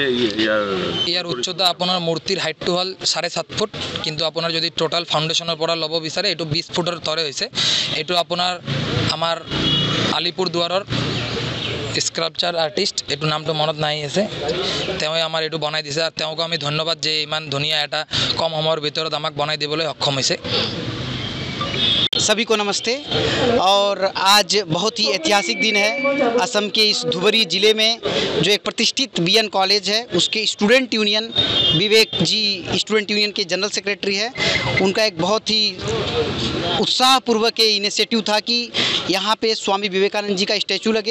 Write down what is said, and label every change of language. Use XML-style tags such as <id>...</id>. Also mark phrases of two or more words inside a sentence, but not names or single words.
<as>ইয়াৰ উচ্চতা আপোনাৰ মূৰ্তিৰ হাইটটো হ'ল 7.5 ফুট কিন্তু আপোনাৰ যদি</as> <en>total foundation</en> <as>পৰা লব বিচাৰে এটো 20 ফুটৰ তৰে হৈছে এটো আপোনাৰ আমাৰ আলিপুৰ দুৱাৰৰ</as> <en>sculpture artist</en> <as>এটো নামটো মনত নাই আছে তেওঁ আমাৰ এটো বনাই দিছে আৰু তেওঁক আমি ধন্যবাদ যে ইমান ধুনিয়া এটা কম সময়ৰ ভিতৰত আমাক বনাই দিবলৈ সক্ষম হৈছে।</as> <hi>सभी को नमस्ते और आज बहुत ही ऐतिहासिक दिन है। असम के इस धुबरी ज़िले में जो एक प्रतिष्ठित बीएन कॉलेज है उसके</hi> <en>student union</en> <hi>विवेक जी</hi> <en>student union</en> <hi>के</hi> <en>general secretary</en> <hi>है उनका एक बहुत ही उत्साहपूर्वक इनिशिएटिव था कि यहाँ पे स्वामी विवेकानंद जी का स्टैचू लगे।</hi>